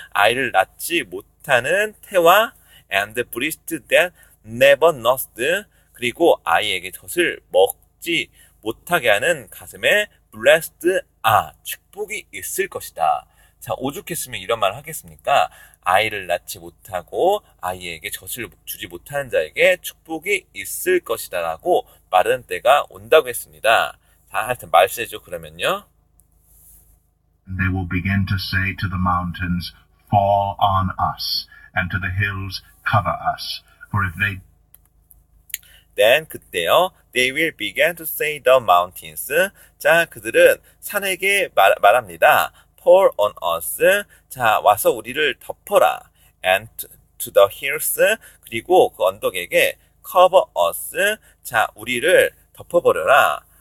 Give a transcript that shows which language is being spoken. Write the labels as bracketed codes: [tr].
[ko] 아이를 낳지 못하는 태와 [en] and the breast that never nursed, [ko] 그리고 아이에게 젖을 먹지 못하게 하는 가슴에 [en] blessed are, [ko] 축복이 있을 것이다. 자, 오죽했으면 이런 말을 하겠습니까? 아이를 낳지 못하고 아이에게 젖을 주지 못하는 자에게 축복이 있을 것이다 라고 말하는 때가 온다고 했습니다. 자, 하여튼 말세죠. 그러면요. [en] they will begin to say to the mountains, Fall on us, and to the hills, Cover us. For if they Then [ko] 그때요. [en] They will begin to say the mountains. [ko] 자, 그들은 산에게 말합니다. [en] Fall on us. [ko] 자, 와서 우리를 덮어라. [en] And to the hills. [ko] 그리고 그 언덕에게 [en] cover us. [ko] 자, 우리를 덮어버려라.